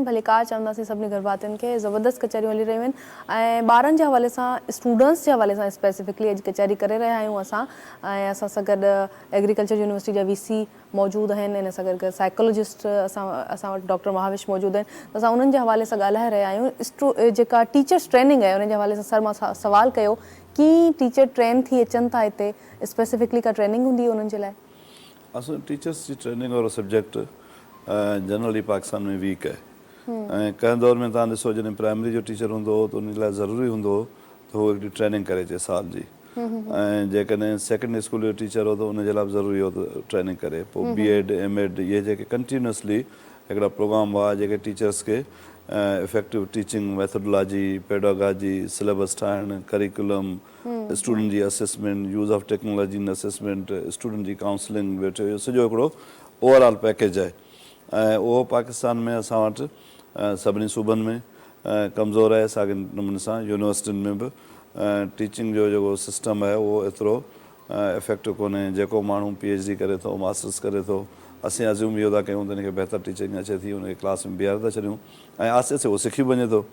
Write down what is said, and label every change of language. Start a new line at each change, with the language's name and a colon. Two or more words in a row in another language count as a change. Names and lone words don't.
Sindhi: भलीकार चवंदासीं सभिनी घर भातियुनि खे। ज़बरदस्त कचहरियूं हली रहियूं आहिनि ऐं ॿारनि जे हवाले सां, स्टूडेंट्स जे हवाले सां स्पेसिफिकली अॼु कचहरी करे रहिया आहियूं असां। ऐं असां सां गॾु एग्रीकल्चर यूनिवर्सिटी जा VC मौजूदु आहिनि, इन सां गॾु साइकोलॉजिस्ट असां वटि डॉक्टर महाविश मौजूदु आहिनि। त असां उन्हनि जे हवाले सां ॻाल्हाए रहिया आहियूं। जेका
English: teachers training
Sindhi: आहे उन जे हवाले सां सर मां सवाल कयो कि
English: teacher train
Sindhi: थी अचनि था हिते, स्पेसिफिकली का ट्रेनिंग हूंदी आहे उन्हनि जे लाइ? असां टीचर्स जी ट्रेनिंग वारो सब्जेक्ट जनरली पाकिस्तान में वीक है। कंहिं दौर में तव्हां ॾिसो जॾहिं प्राइमरी जो टीचर हूंदो हो त उन लाइ ज़रूरी हूंदो हो त उहो हिकिड़ी ट्रेनिंग करे अचे साल जी, ऐं जेकॾहिं
English: secondary school
Sindhi: जो टीचर हो त उनजे लाइ बि ज़रूरी हो त ट्रेनिंग करे। पोइ B.Ed M.Ed इहे जेके कंटिन्यूसली हिकिड़ा प्रोग्राम हुआ जेके टीचर्स खे
English: effective teaching methodology, pedagogy,
Sindhi: सिलेबस ठाहिणु,
English: curriculum, student
Sindhi: जी
English: assessment, use of technology in assessment, student
Sindhi: जी काउंसलिंग, वेठो इहो सॼो हिकिड़ो
English: overall package
Sindhi: आहे। ऐं उहो पाकिस्तान में असां वटि सभिनी सूबनि में कमज़ोर आहे। साॻिए नमूने सां यूनिवर्सिटियुनि में बि टीचिंग जो जेको सिस्टम आहे उहो एतिरो इफेक्टिव कोन्हे। जेको माण्हू PhD करे थो, मास्टर्स करे थो, असीं अज़्यूम इहो था कयूं त हिनखे बहितर टीचिंग अचे थी, हुनखे क्लास में बीहारे था छॾियूं ऐं आस्ते आस्ते उहो सिखी वञे थो।